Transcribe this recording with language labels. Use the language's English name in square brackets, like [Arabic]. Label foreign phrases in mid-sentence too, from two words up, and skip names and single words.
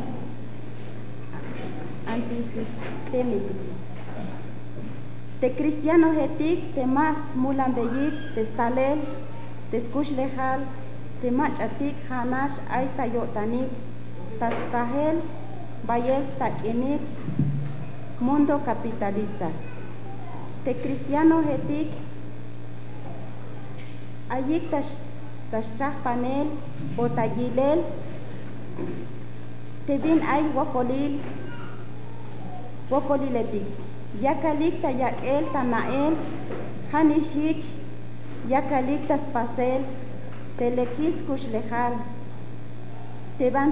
[Tzeltal] antisistémico te cristiano etik te mas mulan beyik te salel te skushlejal te machatik hanash ay tayotanik tas tahel bayel stakinik [Spanish] mundo capitalista. [Tzeltal] Te cristiano etik ayik tashchah panel botagilel te din ay wokolil etik yakalik ta yakel tanael hanishich yakalik tas pasel telekis kushlejal te